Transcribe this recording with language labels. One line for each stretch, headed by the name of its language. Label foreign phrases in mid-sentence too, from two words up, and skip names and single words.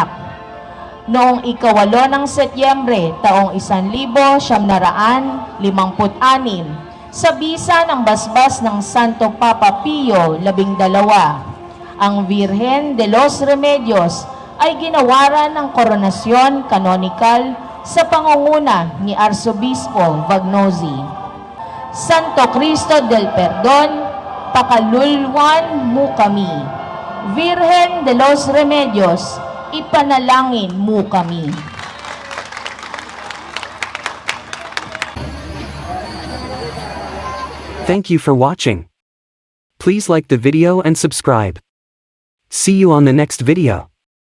Filipino: Noong ika-8 ng Setyembre taong 1956, sa bisa ng basbas ng Santo Papa Pio XII, ang Virgen de los Remedios ay ginawaran ng koronasyon kanonikal sa pangunguna ni Arsobispo Vagnozzi.
Pampanga: Santo Cristo del Perdon, pakalulwan mo kami.
Filipino: Virgen de los Remedios, ipanalangin mo kami.
English: Thank you for watching. Please like the video and subscribe. See you on the next video.